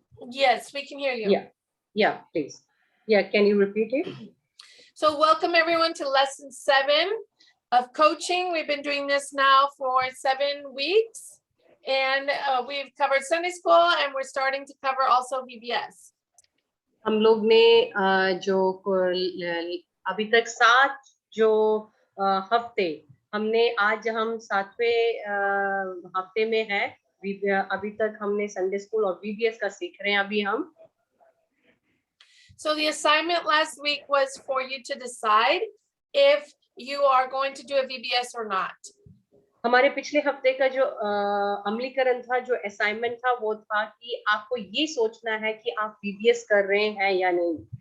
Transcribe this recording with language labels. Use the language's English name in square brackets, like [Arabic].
[English] Yes, we can hear you. Yeah, please. Yeah, can you repeat it? So welcome everyone to lesson 7 of coaching. We've been doing this now for 7 weeks, and we've covered Sunday school, and we're starting to cover also VBS. [Hindi] हम लोग ने जो अभी तक 7 जो हफ्ते हमने आज हम 7वें हफ्ते में है अभी तक हमने संडे स्कूल और VBS का सीख रहे हैं अभी हम. [English] So the assignment last week was for you to decide if you are going to do a VBS or not. [Hindi] हमारे पिछले हफ्ते का जो अमलीकरण था, जो असाइनमेंट था, वो था कि आपको ये सोचना है कि आप VBS कर रहे हैं या नहीं.